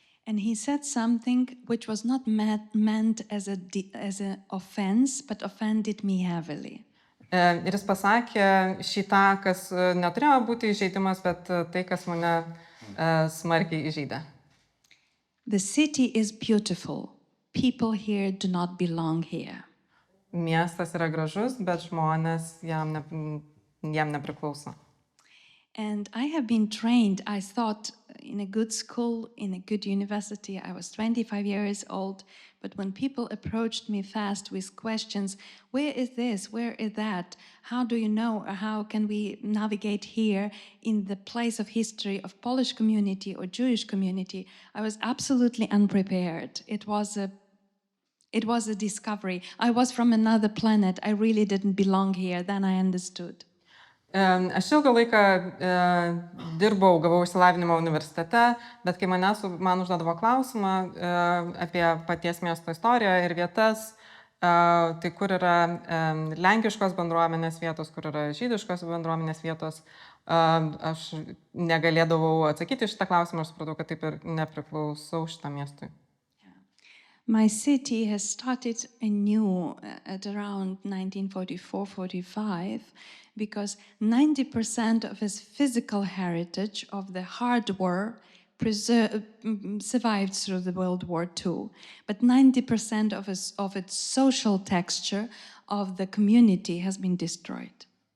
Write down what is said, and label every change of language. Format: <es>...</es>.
<en>And he said something which was not meant as an offense, but offended me heavily.</en> <lt>Ir jis pasakė šitą, kas neturėjo būti įžeidimas, bet tai, kas mane smarkiai įžeidė.</lt> <en>The city is beautiful. People here do not belong here.</en> <lt>Miestas yra gražus, bet žmonės jam nepriklauso.</lt> <en>And I have been trained, I thought, in a good school, in a good university. I was 25 years old, but when people approached me fast with questions, where is this, where is that, how do you know, or how can we navigate here in the place of history of Polish community or Jewish community, I was absolutely unprepared. It was a discovery. I was from another planet. I really didn't belong here. Then I understood.</en> <lt>Aš ilgą laiką dirbau, gavau išsilavinimą universitete, bet kai man užduodavo klausimą apie paties miesto istoriją ir vietas, tai kur yra lenkiškos bendruomenės vietos, kur yra žydiškos bendruomenės vietos, aš negalėdavau atsakyti šitą klausimą, aš supratau, kad taip ir nepriklausau šitam miestui.</lt> <en>My city has started anew at around 1944-45 because 90% of its physical heritage of the hard war survived through the World War II, but 90% of its social texture of the community has been destroyed.</en>